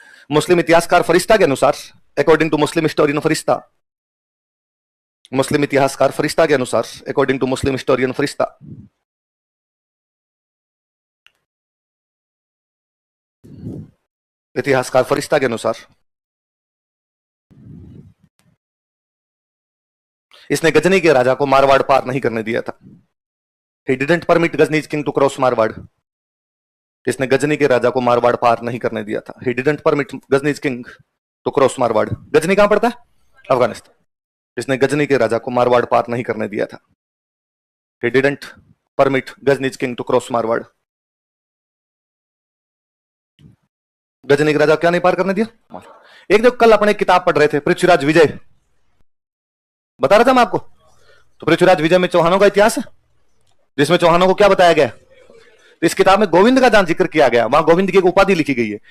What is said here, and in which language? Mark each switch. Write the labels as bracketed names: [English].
[Hindi] मुस्लिम इतिहासकार फरिश्ता के अनुसार, [English] according to Muslim historian Ferishta, [Hindi] मुस्लिम इतिहासकार फरिश्ता के अनुसार, अकॉर्डिंग टू मुस्लिम हिस्टोरियन फरिश्ता, इतिहासकार फरिश्ता के अनुसार इसने गजनी के राजा को मारवाड़ पार नहीं करने दिया था। [English] He didn't permit Ghaznich king to cross Marwar. [Hindi] इसने गजनी के राजा को मारवाड़ पार नहीं करने दिया था। [English] He didn't permit Ghaznich king to cross Marwar. [Hindi] Ghazni कहां पड़ता है? अफगानिस्तान। इसने गजनी के राजा को मारवाड़ पार नहीं करने दिया था। [English] He didn't permit Ghaznich king to cross Marwar. [Hindi] Ghazni के राजा क्या नहीं पार करने दिया? एक जो कल अपने किताब पढ़ रहे थे, पृथ्वीराज विजय, बता रहा था मैं आपको। तो पृथ्वीराज विजय में चौहानों का इतिहास है, जिसमें चौहानों को क्या बताया गया? तो इस किताब में गोविंद का जहां जिक्र किया गया, वहां गोविंद की एक उपाधि लिखी गई है।